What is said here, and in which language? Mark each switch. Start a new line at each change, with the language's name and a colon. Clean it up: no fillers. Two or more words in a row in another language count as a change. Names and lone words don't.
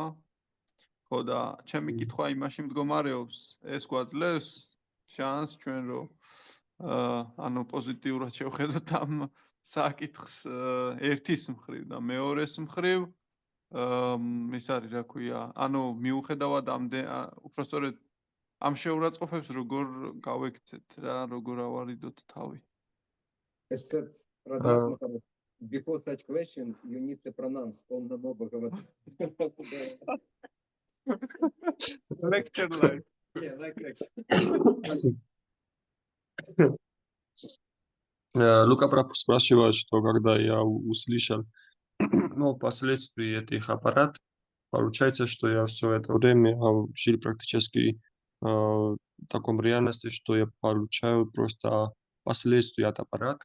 Georgian: ხო და ჩემი კითხვა იმაში მდგომარეობს, ეს გვაძლევს შანსს ჩვენ რომ ანუ პოზიტიურად შევხედოთ ამ საკითხს ერთის მხრივ და მეორეს მხრივ ის არის რა ქვია, ანუ მიუხედავად უпростоრედ ამ შეურაცხყოფებს როგორ გავექცეთ რა, როგორ ავარიდოთ თავი.
English: Before such question, you need to pronounce
Sanskrit: ॐ नमो भगवते.
English: Lecture like. Yeah, like lecture.
Russian: Лука Прабху спрашивает, что когда я услышал последствия этих аппаратов, получается, что я все это время жил практически в таком реальности, что я получаю просто последствия от аппарата.